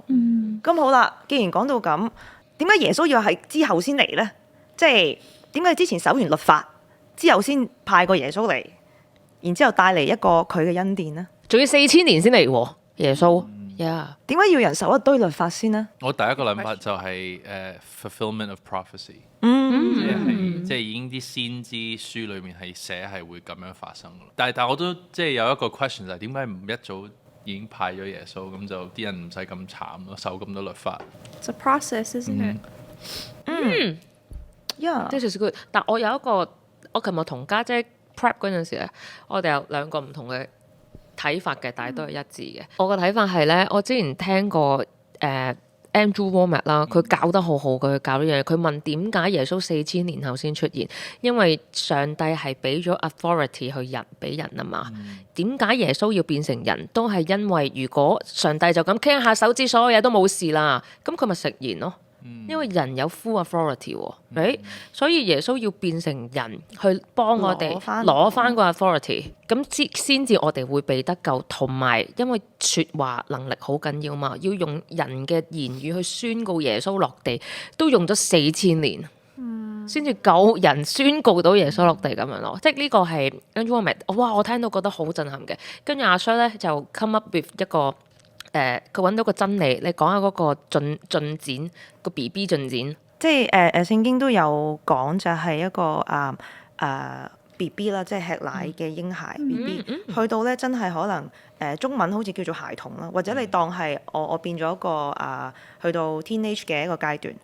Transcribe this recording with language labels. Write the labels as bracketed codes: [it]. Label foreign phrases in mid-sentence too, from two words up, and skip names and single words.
[yue] 咁好啦，既然講到咁，點解耶穌要係之後先嚟咧？即係點解之前守完律法之後先派個耶穌嚟，然之後帶嚟一個佢嘅恩典呢？仲要4000年先嚟喎，耶穌。點解要人守一堆律法先呢？我第一個諗法就係 [en] fulfillment of prophecy， [yue] 即係已經啲先知書裏面係寫係會咁樣發生。但係我都即係有一個 question 就係點解唔一早已經派咗耶穌，咁就啲人唔使咁慘咯，守咁多律法。 [en] It's a process, isn't it? This is good。 [yue] 但我有一個，我琴日同家姐 prep 嗰陣時咧，我哋有兩個唔同嘅睇法嘅，但係都係一致嘅。我個睇法係咧，我之前聽過Andrew Wommack 啦，佢教得好好，佢教呢樣嘢。佢問點解耶穌4000年後先出現？因為上帝係俾咗 authority 去俾人啊嘛。點解耶穌要變成人？都係因為如果上帝就咁傾下手指，所有嘢都冇事啦，咁佢咪食言咯。因為人有 full authority 喎，所以耶穌要變成人去幫我哋攞翻個 authority，咁先至我哋會被得救。同埋因為説話能力好緊要嘛，要用人嘅言語去宣告耶穌落地，都用咗4000年先至夠人宣告到耶穌落地咁樣咯。即係呢個係 Andrew Wommack，哇！我聽到覺得好震撼嘅。跟住阿 Sir 咧就 [en] come up with [yue] 一個。佢揾到個真理，你講下嗰個進展個 BB 進展，即係聖經都有講，就係一個BB 啦，即係吃奶嘅嬰孩 BB，去到咧真係可能中文好似叫做孩童啦，或者你當係我變咗一個去到 teenage 嘅一個階段。